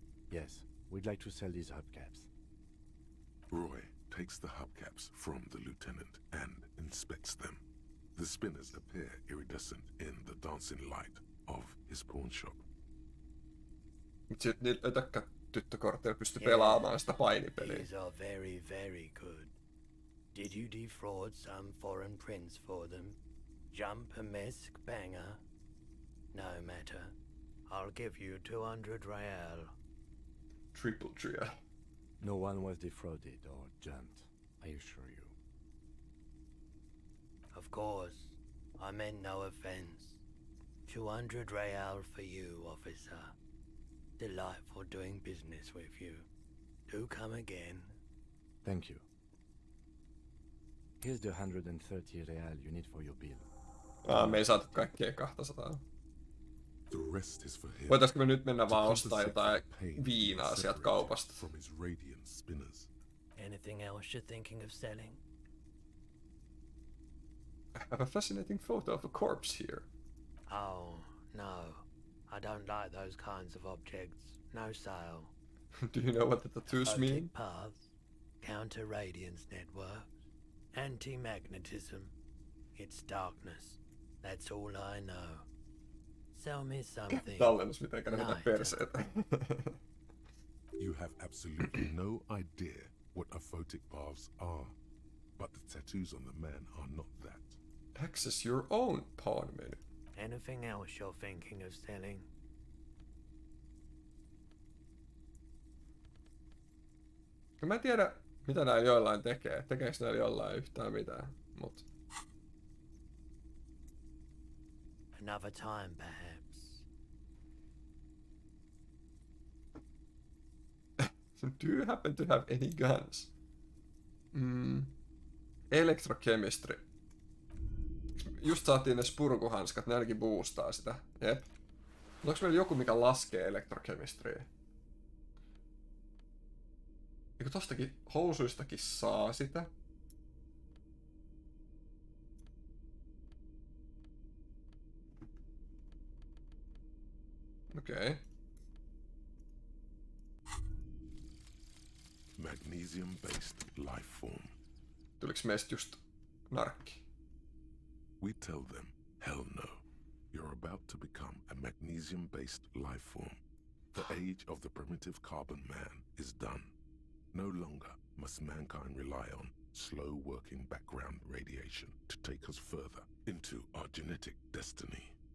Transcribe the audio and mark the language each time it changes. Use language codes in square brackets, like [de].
[en] Yes, we'd like to sell these hubcaps. Roy takes the hubcaps from the lieutenant and inspects them. The spinners appear iridescent in the dancing light of his pawn shop. [fi] Mut sit niillä tyttökortilla pysty pelaamaan sitä painipeliä. [en] These are very, very good. Did you defraud some foreign prince for them? Jump a mesk banger? No matter. I'll give you 200 real. Triple trial. No one was defrauded or jumped, I assure you. Of course. I meant no offense. 200 real for you, officer. Delightful doing business with you. Do come again. Thank you. Here's the 130 real you need for your bill. [fi] Me ei saatu kaikkea 200. [en] The rest is for him. [fi] Voitaisko me nyt mennä vaan ostaa jotain viinaa sieltä kaupasta? [en] From his radiant spinners. Anything else you're thinking of selling? I have a fascinating photo of a corpse here. Oh, no. I don't like those kinds of objects. No sale. Do you know what the tattoos mean? Paths, counter-radiance networks, anti-magnetism. It's darkness. That's all I know. Sell me something. [fi] Tallennus mitenkään ne vetää perseitä. [en] You have absolutely no idea what aphotic paths are, but the tattoos on the man are not that. Access your own pawn menu. Anything else you're thinking of selling? [fi] Mä en tiedä, mitä näillä joillain tekee. Tekeekö näillä jollain yhtään mitään, mut... [en] Another time, perhaps. Do you happen to have any guns? Electrochemistry. [fi] Just saatiin ne spurkuhanskat, ne ainakin boostaa sitä. Jep. Onko meillä joku, mikä laskee electrochemistryä? Eikö tostakin housuistakin saa sitä? Okei. [en] Magnesium-based life form. [fi] Tuliko meistä just narkki? [en] We tell them, hell no. You're about to become a magnesium-based life form. The age of the primitive carbon man is done. No longer must mankind rely on slow-working background radiation to take us further into our genetic destiny.